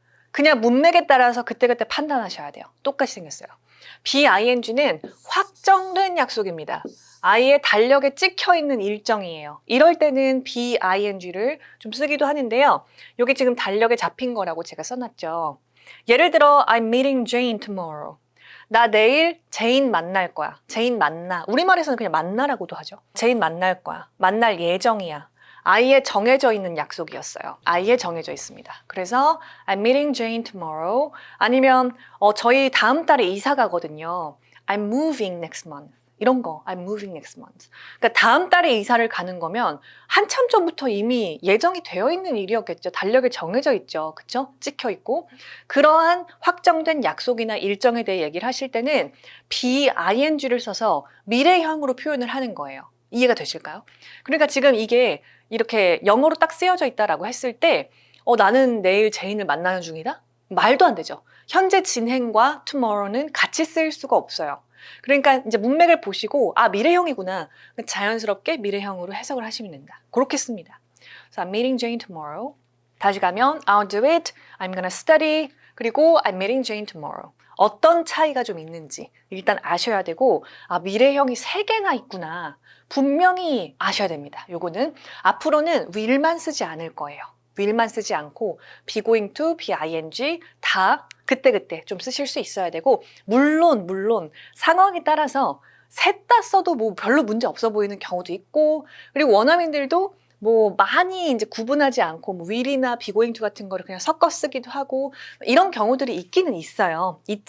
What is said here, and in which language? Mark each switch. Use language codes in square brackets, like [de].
[ko] 그냥 문맥에 따라서 그때그때 판단하셔야 돼요. 똑같이 생겼어요. BING는 확정된 약속입니다. 아이의 달력에 찍혀있는 일정이에요. 이럴 때는 BING를 좀 쓰기도 하는데요. 여기 지금 달력에 잡힌 거라고 제가 써놨죠. 예를 들어 [en] I'm meeting Jane tomorrow. [ko] 나 내일 제인 만날 거야. 제인 만나. 우리말에서는 그냥 만나라고도 하죠. 제인 만날 거야. 만날 예정이야. 아이의 정해져 있는 약속이었어요. 아이의 정해져 있습니다. [en] 그래서 I'm meeting Jane tomorrow. [ko] 아니면 저희 다음 달에 이사 가거든요. [en] I'm moving next month. 이런 거, I'm moving next month. [ko] 그러니까 다음 달에 이사를 가는 거면 한참 전부터 이미 예정이 되어 있는 일이었겠죠. 달력에 정해져 있죠. 그쵸? 찍혀 있고. 그러한 확정된 약속이나 일정에 대해 얘기를 하실 때는 BING를 써서 미래형으로 표현을 하는 거예요. 이해가 되실까요? 그러니까 지금 이게 이렇게 영어로 딱 쓰여져 있다라고 했을 때 나는 내일 제인을 만나는 중이다? 말도 안 되죠. 현재 진행과 tomorrow는 같이 쓰일 수가 없어요. 그러니까 이제 문맥을 보시고 미래형이구나. 자연스럽게 미래형으로 해석을 하시면 된다. 그렇게 씁니다. [en] So I'm meeting Jane tomorrow. [ko] 다시 가면 [en] I'll do it. I'm gonna study. 그리고 I'm meeting Jane tomorrow. [ko] 어떤 차이가 좀 있는지 일단 아셔야 되고 미래형이 3개나 있구나. 분명히 아셔야 됩니다. 요거는 앞으로는 will만 쓰지 않을 거예요. will만 쓰지 않고 be going to, BING 다 그때그때 좀 쓰실 수 있어야 되고 물론 상황에 따라서 셋 다 써도 뭐 별로 문제 없어 보이는 경우도 있고 그리고 원어민들도 뭐 많이 이제 구분하지 않고 뭐 will이나 be going to 같은 거를 그냥 섞어 쓰기도 하고 이런 경우들이 있기는 있어요.